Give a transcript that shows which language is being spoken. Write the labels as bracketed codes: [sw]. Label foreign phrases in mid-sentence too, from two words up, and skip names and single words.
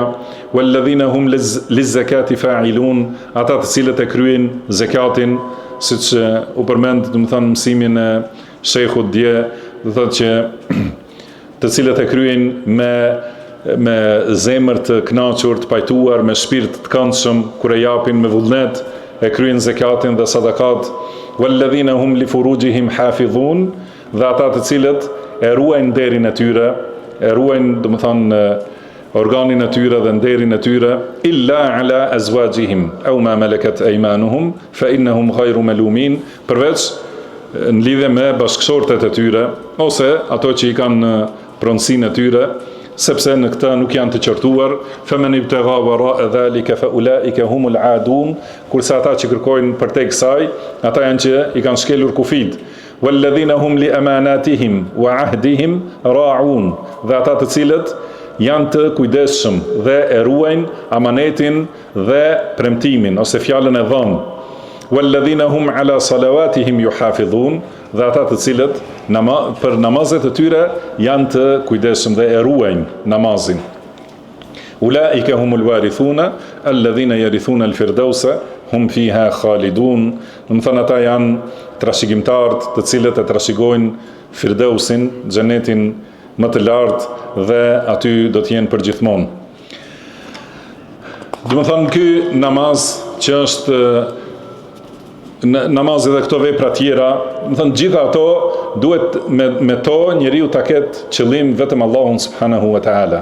[ar] والذين هم للزكاة فاعلون, [sq] ata të cilët e kryejnë zakatin, siç u përmend, do të thonë mësimin e shejhut dje, do thotë që të cilët e kryejnë me zemër të kënaqur, të pajtuar, me shpirt të këndshëm, kur e japin me vullnet, e kryejnë zakatin dhe sadakat. [ar] والذين هم لفروجهم حافظون, [sq] dhe ata të cilët e ruajnë nderin e tyre, e ruajnë, do të thonë, organin e tyre dhe nderin e tyre, [ar] إلا على أزواجهم أو ما ملكت أيمانهم فإنهم غير ملومين, [sq] përveç në lidhje me bashkëshortet e tyre ose ato që i kanë pronësinë e tyre, sepse në këtë nuk janë të qortuar. [ar] فمن ابتغى وراء ذلك فأولئك هم العادون, [sq] kurse ata që kërkojnë përtej kësaj, ata janë që i kanë shkelur kufit. [ar] والذين هم لأماناتهم وعهدهم راعون, [sq] dhe ata të cilët janë të kujdesshëm dhe e ruajnë amanetin dhe premtimin ose fjalën e dhënë. [ar] والذين هم على صلواتهم يحافظون, [sq] dhe ata të cilët për namazet e tyre janë të kujdesshëm dhe e ruajnë namazin. [ar] أولئك هم الوارثون الذين يرثون الفردوس هم فيها خالدون, [sq] do të thonë ata janë trashëgimtarët të cilët e trashëgojnë Firdausin, xhenetin më të lartë, dhe aty do të jenë përgjithmonë. Do të thonë ky namaz që është namazi dhe këto vepra tjera, do të thonë gjitha ato duhet me to njeriu ta ketë qëllim vetëm Allahun [ar] سبحانه وتعالى.